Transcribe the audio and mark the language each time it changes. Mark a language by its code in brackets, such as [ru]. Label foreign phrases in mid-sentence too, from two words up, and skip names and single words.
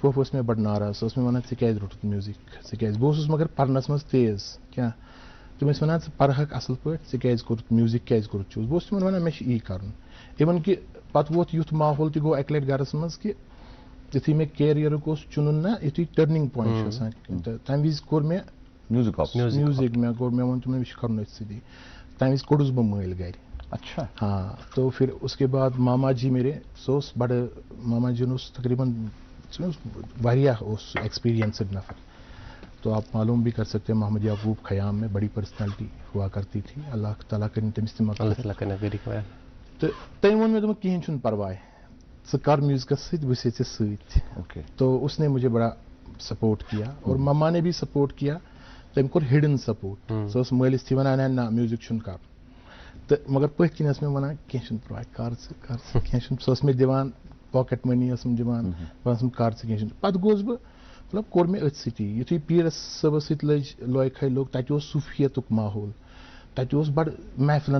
[ks] پۄپھ ٲس مےٚ بڑٕ ناراض سۄ ٲس مےٚ ونان ژےٚ کیازِ روٚٹُتھ میوٗزِک ژٕ کیازِ بہٕ اوسُس مگر پرنس منٛز تیز کیٛاہ تِم ٲسۍ ونان ژٕ پرہکھ اصل پٲٹھۍ ژےٚ کیازِ کوٚرُتھ میوٗزِک کیازِ کوٚرُتھ چوٗز بہٕ اوسُس تِمن ونان مےٚ چھُ یی کرُن اِوٕن کہِ پتہٕ ووت یُتھ ماحول تہِ گوٚو اکہِ لٹہِ گرس منٛز کہِ یُتھُے مےٚ کیریرُک اوس چُنُن نا یُتھُے ٹٔرنِنٛگ پویِنٹ چھُ آسان تہٕ تمہِ وِزِ کوٚر مےٚ میوٗزِک مےٚ ووٚن تِمن مےٚ چھُ کرُن أتھۍ سۭتی تمہِ وِزِ کوٚڑُس بہٕ مٲلۍ گرِ [ur] اچھا ہاں تو پھر اس کے بعد ماما جی میرے [ks] سُہ اوس بڑٕ ماما جی اوس تقریٖباً سُہ اوس واریاہ اوس سُہ ایکسپیرینسڈ نفر [ur] تو آپ معلوم بھی کر سکتے ہیں محمد یعقوب خیام میں بڑی پرسنالٹی ہوا کرتی تھی [ks] اللہ تعالیٰ کرن تٔمِس تہِ مغفرت تہٕ تٔمۍ ووٚن مےٚ دوٚپُن کِہیٖنۍ چھُنہٕ پرواے ژٕ کر میوٗزکس سۭتۍ بہٕ چھُسے ژےٚ سۭتۍ [ur] تو اس نے مجھے بڑا سپورٹ کیا اور مما نے بھی سپورٹ کیا [ks] تٔمۍ کوٚر ہِڈن سپورٹ سۄ ٲس مٲلِس تھی ونان نہ میوٗزِک چھُنہٕ کرُن تہٕ مگر پٔتھۍ کِنۍ ٲس مےٚ ونان کینٛہہ چھُنہٕ پرواے کر ژٕ کینٛہہ چھُنہٕ سۄ ٲس مےٚ دِوان پاکٮ۪ٹ مٔنی ٲسٕم دِوان بہٕ ٲسٕم کر ژٕ کینٛہہ چھُنہٕ پتہٕ گوٚوُس بہٕ مطلب کوٚر مےٚ أتھۍ سۭتی یُتھُے پیٖرس صٲبس سۭتۍ لٔج لوے کھے لوٚگ تتہِ اوس صوٗفیتُک ماحول تتہِ اوس بڑٕ محفِلن